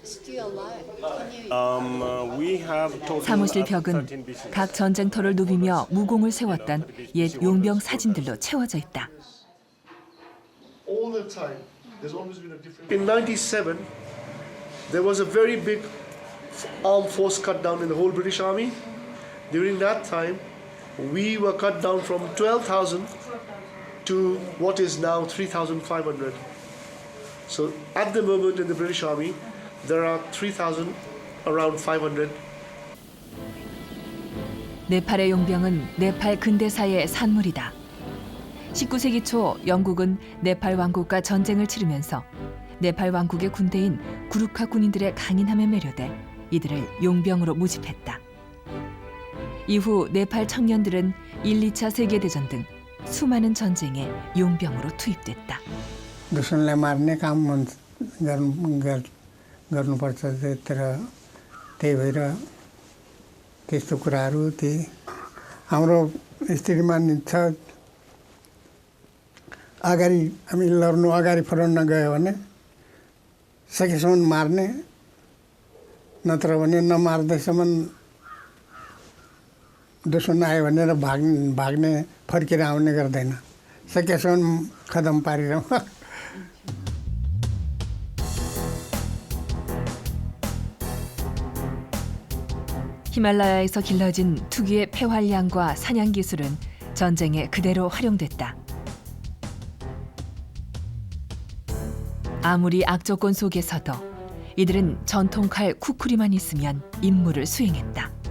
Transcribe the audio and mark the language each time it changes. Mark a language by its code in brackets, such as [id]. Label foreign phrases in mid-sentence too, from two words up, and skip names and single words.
[ko] 사무실 벽은 각 전쟁터를 누비며 무공을 세웠던 옛 용병 사진들로 채워져 있다. [en] All the time, there's always been a difference. In 97, there was a very big armed force cut down in the whole British Army. During that time, we were cut down from 12,000 to what is now 3,500. So at the moment in the British Army, there are 3,000, around 500. [ko] 네팔의 용병은 네팔 근대사의 산물이다. 19세기 초 영국은 네팔 왕국과 전쟁을 치르면서 네팔 왕국의 군대인 구르카 군인들의 강인함에 매료돼 이들을 용병으로 모집했다. 이후 네팔 청년들은 1, 2차 세계대전 등 수많은 전쟁에 용병으로 투입됐다. [ne] दुश्मनलाई मार्ने काम गर्नुपर्छ तर त्यही भएर त्यस्तो कुराहरू हाम्रो स्थितिमा छ अगाडि हामी लड्नु अगाडि फ्रन्टमा गयो भने सकेसम्म मार्ने नत्र भने नमार्दैसम्म दुश्मन आयो भनेर भाग्ने फर्केर आउने गर्दैन सकेसम्म खतम पारिरहँ [ko] 히말라야에서 길러진 특유의 폐활량과 사냥 기술은 전쟁에 그대로 활용됐다. 아무리 악조건 속에서도 이들은 전통칼 쿠쿠리만 있으면 임무를 수행했다.